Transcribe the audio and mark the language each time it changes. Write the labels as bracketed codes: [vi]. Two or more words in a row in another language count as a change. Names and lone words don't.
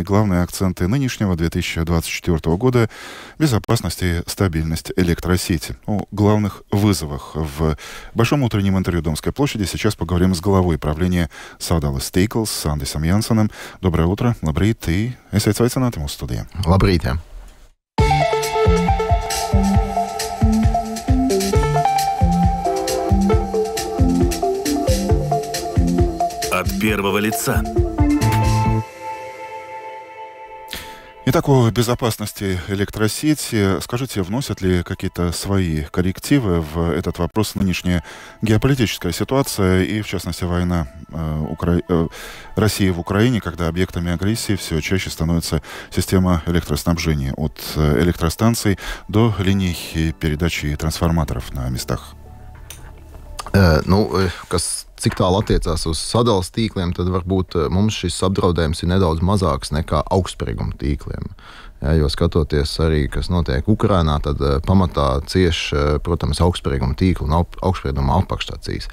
[ru] Главные акценты нынешнего 2024 года — безопасность и стабильность электросети. О главных вызовах в большом утреннем интервью Домской площади сейчас поговорим с главой правления Sadalas Tīkls Sandisam Jansonam. Доброе утро, [lv] labrīt, и esiet sveicināti mūsu studijā. Labrīt, jā. [ru] От первого лица. Итак, о безопасности электросети. Скажите, вносят ли какие-то свои коррективы в этот вопрос нынешняя геополитическая ситуация и, в частности, война России в Украине, когда объектами агрессии все чаще становится система электроснабжения от электростанций до линий передачи и трансформаторов на местах? [lv] Cik tālu attiecās uz sadalas tīkliem, tad varbūt mums šis apdraudējums ir nedaudz mazāks nekā augstsprieguma tīkliem. Ja, jo skatoties arī, kas notiek Ukrainā, tad pamatā cieš, protams, augstsprieguma tīklu un augstsprieguma apakšstācijas.